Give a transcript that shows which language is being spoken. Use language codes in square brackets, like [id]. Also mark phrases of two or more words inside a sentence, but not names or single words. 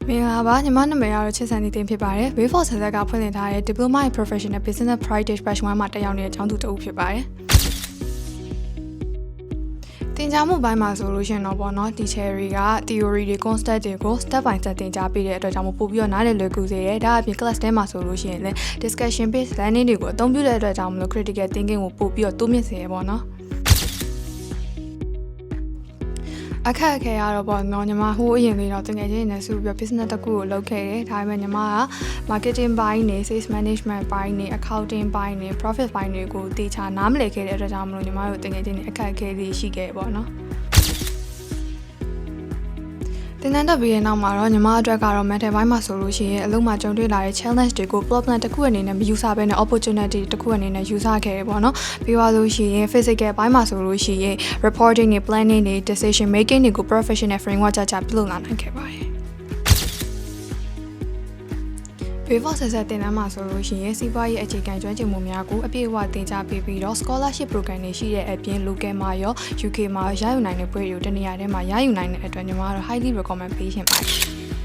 [my] မင်္ဂလာပါညီမနာမည်ကတော့ချစ်စံနေတင်ဖြစ်ပါတယ် Way for Success ကဖွင့်လှစ်ထားတဲ့ Diploma in Professional Business Practice Batch 1 မှာတက်ရောက်နေတဲ့အကြောင်းသူတအုပ်ဖြစ်ပါတယ်တင်ကြားမှုပိုင်းမှာဆိုလို့ရှိရင်တော့ပေါ့နော် teacher တွေက theory တွေ concept တွေကို [en] step by step [my] တင်ကြားပေးတဲ့အတွက်ကြောင့်ပို့ပြီးတော့နားလည်လွယ်ကူစေတယ်ဒါအပြင် class ထဲမှာဆိုလို့ရှိရင်လည်း [en] discussion based learning [my] တွေကိုအသုံးပြုတဲ့အတွက်ကြောင့်မလို့ [en] critical thinking [my] ကိုပို့ပြီးတော့တိုးမြင့်စေရပေါ့နော် အခက်အခဲရတော့ပေါ့နော်ညီမဟိုးအရင်လေးတော့တကယ်ချင်းနေဆိုပြီး business တစ်ခုကိုလုပ်ခဲ့တယ်ဒါပေမဲ့ညီမက marketing ဘိုင်းနေ [en] sales management [my] ဘိုင်းနေ accounting ဘိုင်းနေ profit ဘိုင်းတွေကိုတေချာနားမလည်ခဲ့တဲ့အတွက်ကြောင့်မလို့ညီမတို့တကယ်ချင်းအခက်အခဲလေးရှိခဲ့ပေါ့နော် တင်တန်းတက်ပြီးတဲ့နောက်မှာတော့ညီမအတွက်ကတော့ mental ဘိုင်းမှာဆိုလို့ရှိရင်အလုံးမှာကြုံတွေ့လာတဲ့ challenge တွေကို problem တစ်ခုအနေနဲ့မယူဆဘဲနဲ့ opportunity တစ်ခုအနေနဲ့ယူဆခဲ့ရပေါ့နော်ပြီးသွားလို့ရှိရင် physical ဘိုင်းမှာဆိုလို့ရှိရင် reporting တွေ planning တွေ [en] decision making [my] တွေကို [en] professional framework [my] ကြပြုလုပ်လာနိုင်ခဲ့ပါတယ် Way for Success တင်တန်းမှာဆိုလို့ရှိရင်စီးပွားရေးအခြေခံကျွမ်းကျင်မှုများကိုအပြည့်အဝသင်ကြားပေးပြီးတော့ [en] scholarship program [my] တွေရှိတဲ့အပြင် local မှာရော UK မှာရယူနိုင်တဲ့ဘွဲတွေကိုတနေရာထဲမှာရယူနိုင်တဲ့အတွက်ညီမကတော့ [en] highly recommend [my] ပေးရှင်ပါတယ်